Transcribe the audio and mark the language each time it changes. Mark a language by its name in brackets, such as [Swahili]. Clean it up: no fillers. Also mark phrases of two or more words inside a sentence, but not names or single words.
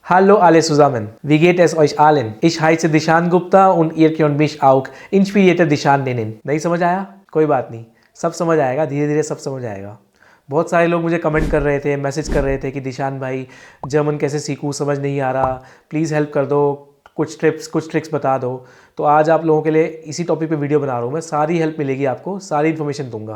[German] Hallo alle zusammen, wie geht es euch allen? Ich heiße दिशान गुप्ता und ihr könnt mich auch इंस्पिरेटर दिशान nennen। [Hindi] नहीं समझ आया? कोई बात नहीं, सब समझ आएगा, धीरे धीरे सब समझ आएगा। बहुत सारे लोग मुझे कमेंट कर रहे थे, मैसेज कर रहे थे कि दिशान भाई जर्मन कैसे सीखूं, समझ नहीं आ रहा, [English] please help [Hindi] कर दो, कुछ टिप्स कुछ ट्रिक्स बता दो। तो आज आप लोगों के लिए इसी टॉपिक पे वीडियो बना रहा हूँ मैं। सारी हेल्प मिलेगी आपको, सारी इन्फॉर्मेशन दूंगा।